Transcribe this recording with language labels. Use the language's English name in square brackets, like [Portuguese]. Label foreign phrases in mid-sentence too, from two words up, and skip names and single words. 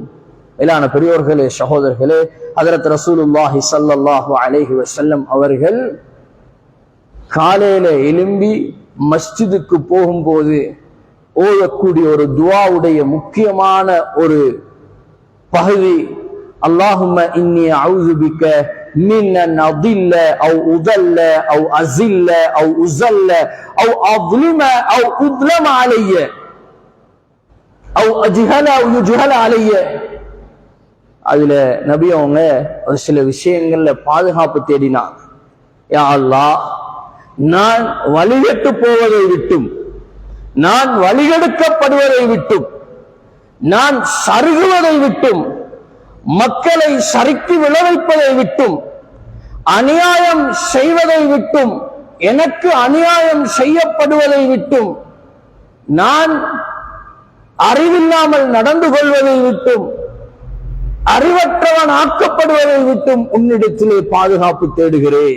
[Tamil] மேலான பெரியோர்களே, சகோதரர்களே, ஹஜ்ரத் ரசூலுல்லாஹி [Arabic] صلى الله عليه وسلم [Tamil] அவர்கள் காலையில எழும்பி மஸ்ஜிதுக்கு போகும்போது ஓதக்கூடிய ஒரு துஆவுடைய முக்கியமான ஒரு பகுதி, [Arabic] اللهم إني أعوذ بك من أن அضل او اضل او ازل او ازل او اظلم او اظلم علي او اجهل او يجهل علي. [Tamil] அதுல நபி அவங்க ஒரு சில விஷயங்கள்ல பாதுகாப்பு தேடினாங்க. [Arabic] يا الله, [Tamil] நான் வழிகட்டு போவதை விட்டும், நான் வழிகெடுக்கப்படுவதை விட்டும், நான் சருகுவதை விட்டும், மக்களை சறுக்கி விளைவிப்பதை விட்டும், அநியாயம் செய்வதை விட்டும் எனக்கு அநியாயம் செய்யப்படுவதை விட்டும், நான் அறிவில்லாமல் நடந்து கொள்வதை விட்டும், அறிவற்றவன் ஆக்கப்படுவதை விட்டும் உன்னிடத்திலே பாதுகாப்பு தேடுகிறேன்.